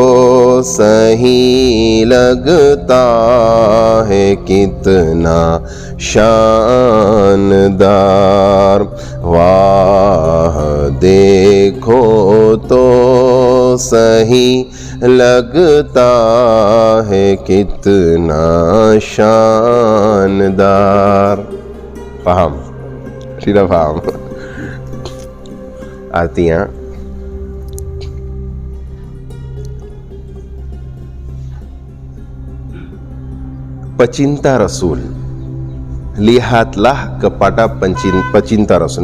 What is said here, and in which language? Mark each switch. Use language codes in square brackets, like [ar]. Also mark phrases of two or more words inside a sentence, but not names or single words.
[hi] सही लगता है कितना शानदार, वाह देखो तो सही लगता है कितना शानदार. [id] Paham? Tidak paham? Artinya pecinta Rasul, lihatlah kepada pecinta Rasul.